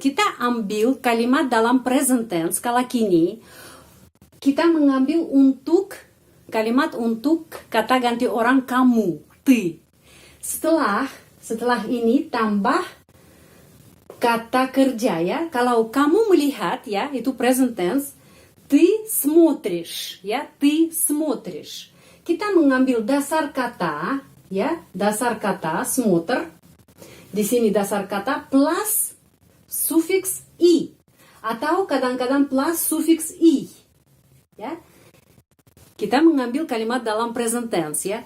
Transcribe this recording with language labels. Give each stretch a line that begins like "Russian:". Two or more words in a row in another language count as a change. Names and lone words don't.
Indonesian: Kita ambil kalimat dalam
English: present tense
Indonesian: kala kini. Kita mengambil untuk kalimat untuk kata ganti orang kamu, ty. Setelah ini tambah kata kerja ya. Kalau kamu melihat ya, itu
English: present tense.
Russian: Ты смотришь ya, ты смотришь.
Indonesian: Kita mengambil dasar kata ya, dasar kata смотр. Di sini dasar kata plus sufiks i atau kadang-kadang plus sufiks i. Ya. Kita mengambil kalimat dalam
English: present tense
Indonesian: ya.